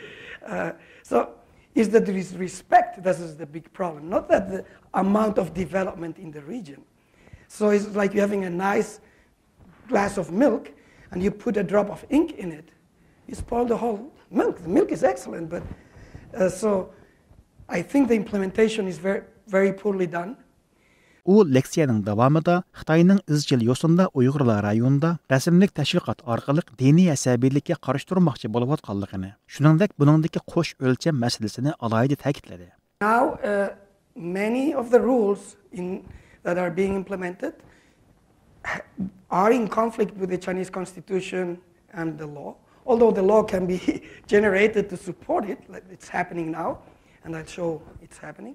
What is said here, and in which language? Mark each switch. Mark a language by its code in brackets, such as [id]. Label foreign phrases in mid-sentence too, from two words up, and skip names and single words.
[en] So is that there is respect, this is the big problem, not that the amount of development in the region. So it's like you're having a nice glass of milk, and you put a drop of ink in it. You spoil the whole milk. The milk is excellent, but so I think the implementation is very, very poorly done. [uz] U leksiyaning davomida Xitoyning izchil yo'sinda Uyg'urlar rayonida rasmlik tashviqot orqali diniy asabiylikka qarshi turmoqchi bo'layotganligini, shuningdek buningdagi qo'sh o'lcham masalasini alohida ta'kidladi. [en] Now many of the rules that are being implemented are in conflict with the Chinese constitution and the law. Although the law can be generated to support it, like it's happening now, and I'll show it's happening.